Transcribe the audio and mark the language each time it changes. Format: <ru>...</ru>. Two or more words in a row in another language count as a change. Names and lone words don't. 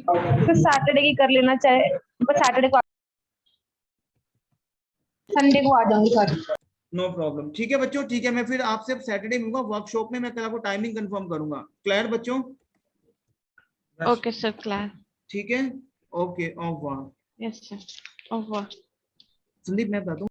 <hi>तो सैटरडे की कर लेना चाहे, बस सैटरडे को संडे को आ जाऊंगी सर।</hi> <en>no problem,</en> <hi>ठीक है बच्चों, ठीक है? मैं फिर आपसे सैटरडे मिलूंगा वर्कशॉप में, मैं कल आपको</hi> <en>timing confirm</en> <hi>करूंगा, क्लियर बच्चों?</hi> <en>Okay, sir. Clear.</en> <hi>ठीक है, ओके, ऑफ।</hi> <en>Yes, sir.</en> <fr>Au revoir.</fr> <hi>संदीप मैं बता दूं</hi>